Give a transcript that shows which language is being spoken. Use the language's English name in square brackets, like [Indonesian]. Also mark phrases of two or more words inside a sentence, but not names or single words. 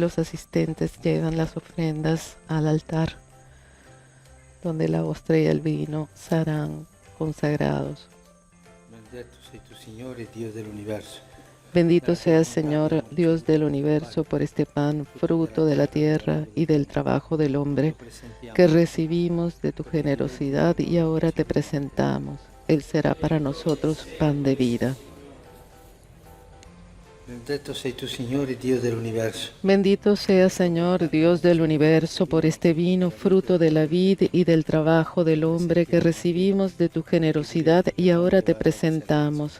[Spanish] los asistentes llevan las ofrendas al altar, donde la hostia y el vino serán consagrados. [Italian] Benedetto sei tu, Signore, Dio dell'universo. [Spanish] Bendito sea, Señor, Dios del universo, por este pan, fruto de la tierra y del trabajo del hombre, que recibimos de tu generosidad y ahora te presentamos. Él será para nosotros pan de vida. [Italian] Benedetto sei tu, Signore, Dio dell'universo. [Spanish] Bendito sea, Señor, Dios del universo, por este vino, fruto de la vid y del trabajo del hombre que recibimos de tu generosidad y ahora te presentamos.